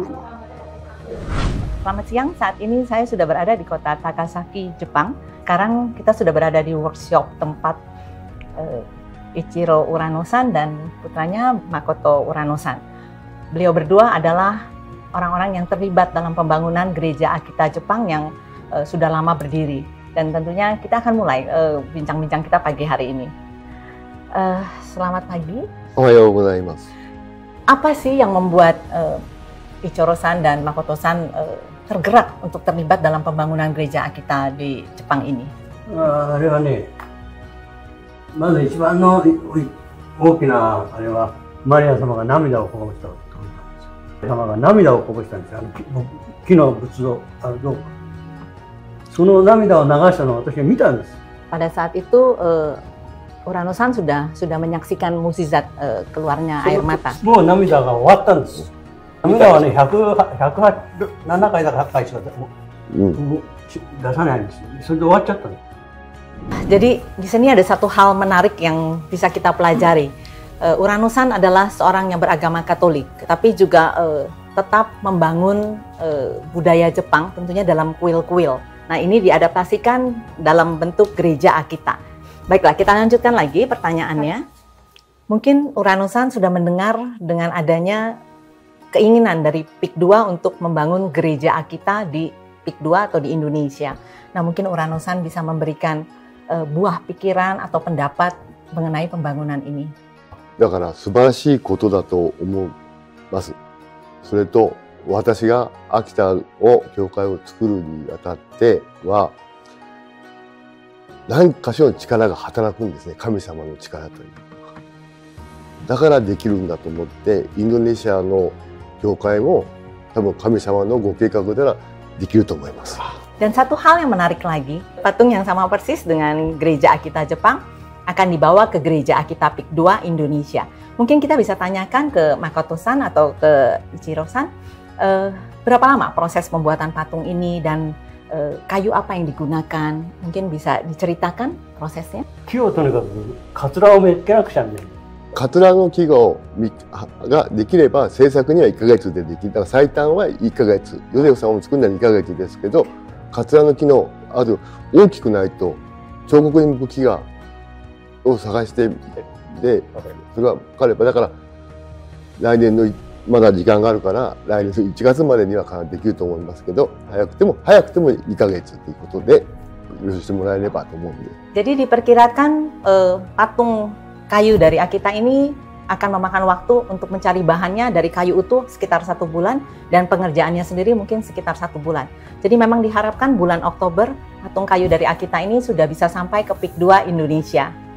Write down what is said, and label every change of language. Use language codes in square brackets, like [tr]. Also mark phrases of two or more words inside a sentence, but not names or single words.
[id] Selamat siang, saat ini saya sudah berada di kota Takasaki, Jepang, Sekarang kita sudah berada di workshop tempat Ichiro Urano-san dan putranya Makoto Urano-san. Beliau berdua adalah orang-orang yang terlibat dalam pembangunan gereja Akita Jepang yang sudah lama berdiri. Dan tentunya kita akan mulai bincang-bincang kita pagi hari ini. Selamat pagi. [ja] おはようございます. [id] Apa sih yang membuat Ichiro-san dan Makoto-san tergerak untuk terlibat dalam pembangunan gereja Akita di Jepang ini? [ja] あれはね、まず一番の大きなあれはマリア様が涙をこぼしたことなんですよ。様が涙をこぼしたんですよ。木の仏像あるどうか。その涙を流したのを私は見たんです。 [id] Pada saat itu Urano-san sudah menyaksikan mukjizat keluarnya air mata. [ja] もう涙が終わったんです。涙はね、107回だか8回しか出さないんですよ。それで終わっちゃったんです。 [id] Jadi di sini ada satu hal menarik yang bisa kita pelajari. Urano-san adalah seorang yang beragama Katolik, tapi juga tetap membangun budaya Jepang tentunya dalam kuil-kuil. Nah, ini diadaptasikan dalam bentuk gereja Akita. Baiklah, kita lanjutkan lagi pertanyaannya. Mungkin Urano-san sudah mendengar dengan adanya keinginan dari PIK 2 untuk membangun gereja Akita di PIK 2 atau di Indonesia. Nah, mungkin Urano-san bisa memberikan buah pikiran atau pendapat mengenai pembangunan ini. [ja] だから素晴らしいことだと思います。それと私が秋田を教会を作るにあたっては何かしらの力が働くんですね。神様の力という。だからできるんだと思ってインドネシアの教会も多分神様のご計画ならできると思います。 [id] Dan satu hal yang menarik lagi, patung yang sama persis dengan gereja Akita Jepang akan dibawa ke gereja Akita PIK 2 Indonesia. Mungkin kita bisa tanyakan ke Makoto-san atau ke Ichiro-san, berapa lama proses pembuatan patung ini dan kayu apa yang digunakan? Mungkin bisa diceritakan prosesnya? [ja] 木をとにかくカツラをめっけなくちゃね。カツラの木ができれば制作には1ヶ月でできる。だから最短は1ヶ月。ヨゼフさんを作るのは2ヶ月ですけど、カツラの木のある大きくないと彫刻に向く木を探してでそれが分かればだから来年のまだ時間があるから来年の1月までにはできると思いますけど早くても2ヶ月ということで許してもらえればと思うんで。 [id] Jadi diperkirakan patung kayu dari Akita ini akan memakan waktu untuk mencari bahannya dari kayu utuh sekitar 1 bulan dan pengerjaannya sendiri mungkin sekitar 1 bulan. Jadi memang diharapkan bulan Oktober patung kayu dari Akita ini sudah bisa sampai ke PIK 2 Indonesia.